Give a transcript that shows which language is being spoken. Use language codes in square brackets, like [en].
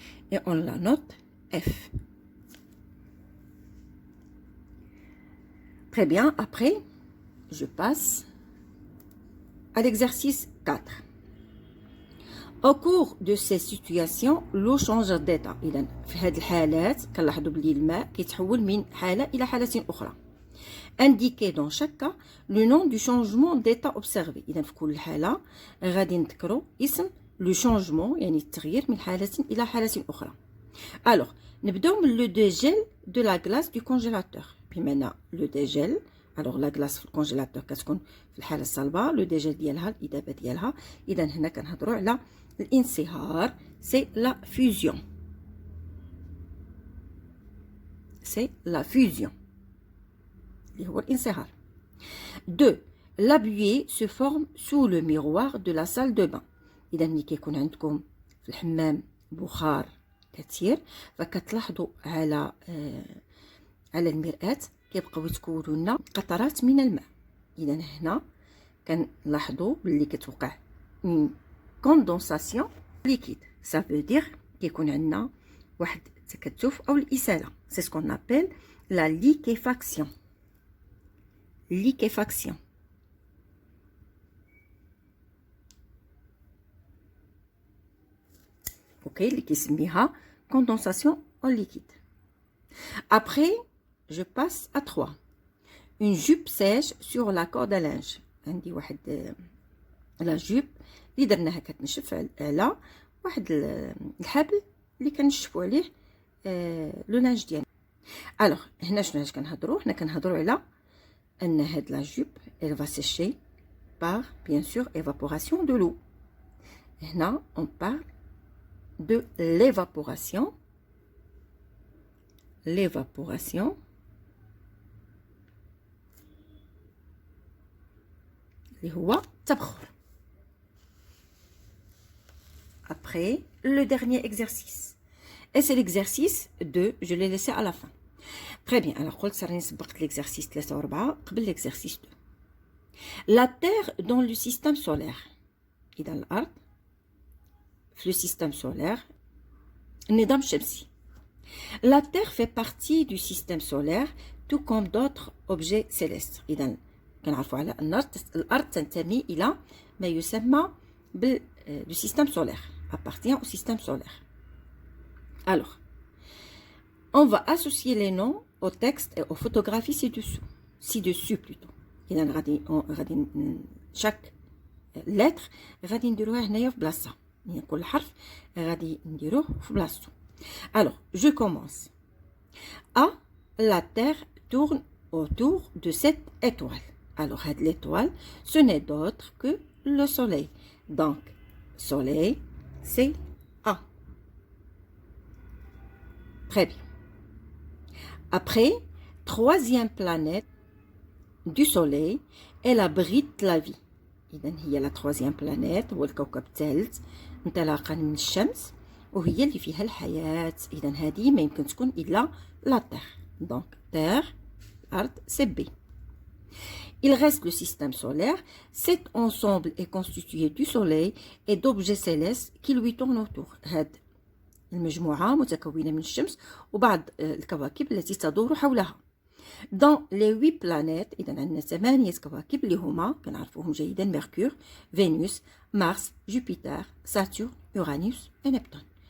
[fr] et on la note F. Très bien, après, je passe à l'exercice 4. Au cours de ces situations, l'eau change d'état. [ar] إذا في هذه الحالات كنلاحظوا بلي الماء كيتحول من حالة إلى حالة أخرى. [fr] Indiquez dans chaque cas le nom du changement d'état observé. [ar] إذا في كل حالة غادي نذكروا اسم le changement يعني التغيير من حالة إلى حالة أخرى. [fr] Alors, [ar] نبداو من [fr] le dégel de la glace du congélateur. [ar] بمعنى le dégel. Alors la glace في الكونجيلاتور كتكون في الحالة الصلبة، لو ديجيل ديالها الإذابة ديالها. إذا هنا كنهضروا على الانصهار، سي لا فيوزيون. سي لا فيوزيون اللي هو الانصهار. 2. [fr] La buée se forme sous le miroir de la salle de bain. [ar] إذا ملي كيكون عندكم في الحمام بخار كثير فكتلاحظوا على المرآة كيبقاو يتكونوا لنا قطرات من الماء. إذا هنا كنلاحظوا باللي كتوقع [fr] une condensation liquide. Ça veut dire [ar] كيكون عندنا واحد التكثف أو الإسالة. [fr] C'est ce qu'on appelle la liquéfaction. Liquéfaction. Ok, [ar] اللي كيسميها [fr] condensation en liquide. Après, je passe à 3. Une jupe sèche sur la corde à linge. [ar] عندي واحد لا جوب اللي درناها كتنشف على واحد الحبل اللي كنشفوا عليه لو لانج ديالنا. الوغ هنا شنو كنهضروا؟ هنا كنهضروا على ان هاد لا جوب [fr] elle va sécher par bien sûr évaporation de l'eau. [ar] هنا [fr] on parle de l'évaporation. [ar] L'évaporation اللي هو التبخر. [fr] Après le dernier exercice et c'est l'exercice 2, je l'ai laissé à la fin. Très bien, alors [ar] قلت راني سبقت l'exercice 3 و 4 قبل l'exercice 2. [fr] La Terre dans le système solaire. [ar] إذا الأرض في le système solaire النظام الشمسي. [fr] La Terre fait partie du système solaire tout comme d'autres objets célestes. [ar] إذا كنعرفوا على أن الأرض تنتمي إلى ما يسمى [fr] du système solaire, appartient au système solaire. Alors, on va associer les noms au texte et aux photographies ci-dessus plutôt. [ar] إذا غادي [fr] chaque lettre [ar] غادي نديروها هنايا في بلاصتها. يعني كل حرف غادي نديروه في بلاصتو. [fr] Alors, je commence. A. La Terre tourne autour de cette étoile. Alors, l'étoile, ce n'est d'autre que le Soleil. Donc, Soleil, c'est A. Très bien. Après, troisième planète du Soleil, elle abrite la vie. [ar] إذن هي [fr] la troisième planète [ar] هو الكوكب الثالث انطلاقا من الشمس وهي اللي فيها الحياة. إذا هذه ما يمكن تكون إلا لا تير. دونك تير الأرض سي بي. [fr] Il reste le système solaire. Cet ensemble est constitué du Soleil et d'objets célestes qui lui tournent autour. [ar] هاد المجموعة متكونة من الشمس وبعض الكواكب التي تدور حولها. [fr] Dans les 8 planètes, [ar] إذا عندنا 8 كواكب اللي هما كنعرفوهم جيدا: ميركور، فينوس، مارس، جوبيتر، ساتورن، يورانوس et Neptune.